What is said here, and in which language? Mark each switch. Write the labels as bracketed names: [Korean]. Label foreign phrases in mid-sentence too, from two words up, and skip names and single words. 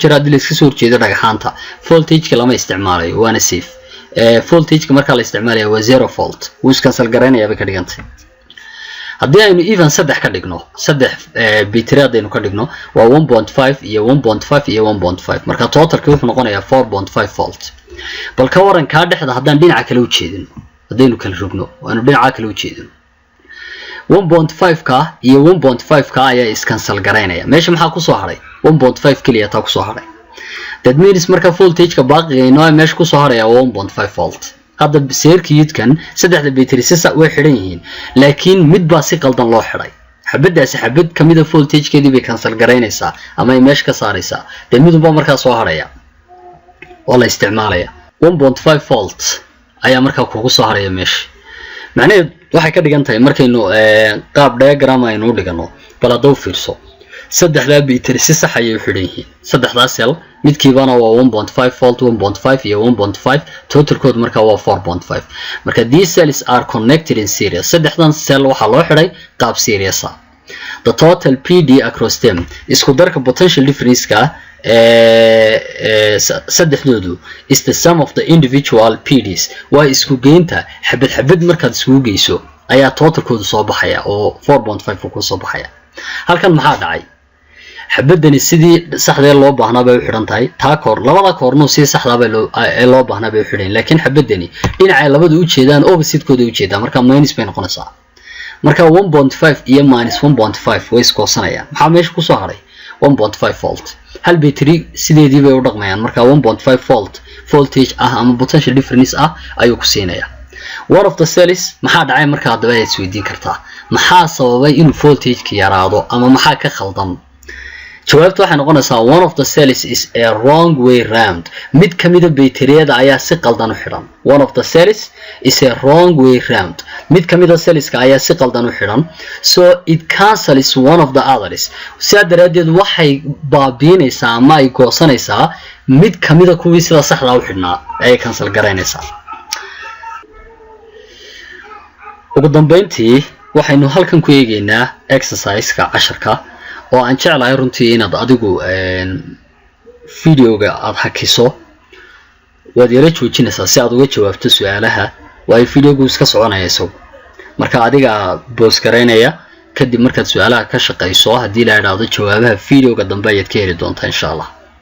[Somali] jira hadii la iska soo horjeediyo dhagaxaanta voltage-ka lama isticmaalayo waana safe voltage-ka marka la isticmaalayo waa 0 volt wuu iskansal garaynayaa bay ka dhigantay haddii aynu even saddex ka dhigno saddex battery aynu ka dhigno waa 1.5 iyo 1.5 iyo 1.5 marka totalka wuxuu noqonayaa 4.5 volt bal ka waran ka dhexda haddaan dhinaca kale u jeedin hadaynu kala rogno waanu dhinaca kale u jeedin 1.5 ka iyo 1.5 ka ayaa iskansal garaynaya meesha maxaa ku soo haray 1.5 kaliya taa ku soo haray [English] that means [Somali] marka voltage-ka baaqiga inoo meesha ku soo haraya 1.5 volt hadda circuit-kan saddexda battery si sax way xidhan yihiin laakiin mid baa si qaldan loo xidhay xabadaasi xabad kamid ah voltage-keedii bay cancel garaynaysaa ama ay meesha ka saaraysaa dee midunba markaa soo haraya oo la isticmaalaya 1.5 volt ayaa markaa kugu soo haraya meesha macnaheedu waxay ka dhigan tahay markaynu qaab diagram aynu dhigano bal hadda u fiirso saddexda battery si sax ayay u xidhan yihiin saddexda cell midkiibana waa 1.5 volt 1.5 iyo 1.5 totalkoodu markaa waa 4.5 marka [English] these cells are connected in series [Somali] saddexdan cell waxaa loo xidhay qaab series ah [English] the total PD across them [Somali] isku darka [English] potential difference-ka [Somali] saddexdoodu [English] is the sum of the individual PDs [Somali] waa isku geynta xabad xabad markaad isku geyso ayaa totalkoodu soo baxaya oo 4.5 ku soo baxaya halkan maxaa dhacay xabadani sidii saxda loo baahnaa bay u xidhan tahay taa koor labada koorno si saxda bay loo baahnaa bay u xidhan laakiin xabadani dhinaca labadu u jeedaan opposite-kooda u jeedaan marka minus bay noqonaysaa marka 1.5 iyo minus 1.5 way iskoosanayaan maxaa meesha ku soo haray 1.5 volt hal battery sideedii bay u dhaqmayaan marka 1.5 volt voltage ah ama [English] potential difference [Somali] ah ayuu ku siinayaa [English] one of the cells [Somali] maxaa dhacay marka hadaba ay isweydiin kartaa maxaa sababay inuu voltage ka yaraado ama maxaa ka khaldan jawaabtu waxay noqonaysaa [English] one of the cells is a wrong way round [Somali] mid kamida bayteriyada ayaa si qaldan u xidhan [English] one of the cells is a wrong way round [Somali] mid kamida cellska ayaa si qaldan u xidhan [English] so it cancels one of the others [Somali] sidaa daraadeed waxay baabiinaysaa ama ay goosanaysaa mid kamida kuwii sida saxda u xidhnaa ay cancel garaynaysaa ugu dambeyntii waxaynu halkan ku eegaynaa exercise-ka casharka oo aan jeclahay runtii inaad adigu videoga aad hakiso waad yara joojinaysaa si aad uga jawaabto su'aalaha waayo videogu iska soconaya isagu marka adiga boos garaynaya kadib markaad su'aalaha ka shaqayso haddii la yiraahdo jawaabaha videoga dambe ayaad ka heli doontaa [Arabic] insha Allah